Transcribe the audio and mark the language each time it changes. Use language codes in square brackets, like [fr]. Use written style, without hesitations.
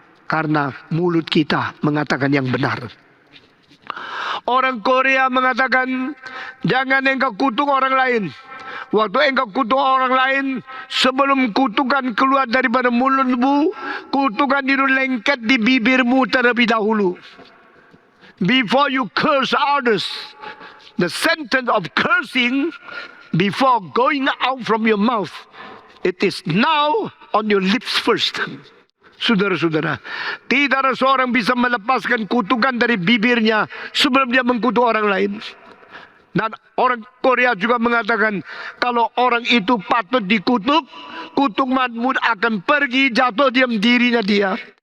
[id] Karena mulut kita mengatakan yang benar. Orang Korea mengatakan, jangan engkau kutuk orang lain. Waktu engkau kutuk orang lain, sebelum kutukan keluar daripada mulutmu, kutukan itu lengket di bibirmu terlebih dahulu. [en] Before you curse others, the sentence of cursing before going out from your mouth, it is now on your lips first. [id] Saudara-saudara, tidak ada seorang bisa melepaskan kutukan dari bibirnya sebelum dia mengkutuk orang lain. Dan orang Korea juga mengatakan, kalau orang itu patut dikutuk, kutuk Mahmud akan pergi, jatuh diam dirinya dia.